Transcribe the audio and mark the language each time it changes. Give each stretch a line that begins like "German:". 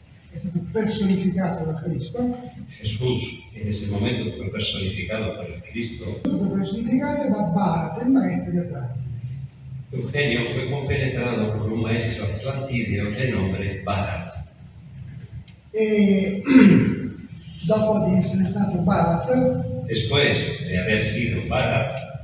Italian: è stato personificato da Cristo,
Spanish: Jesús en ese momento fue personificado por el Cristo.
Italian: è stato personificato da Barat, il maestro di Atlantide.
Spanish: Eugenio fue compenetrado por un maestro atlantidio de nombre Barat.
Italian: E dopo di essere stato Barat,
Spanish: Después de haber sido Barat,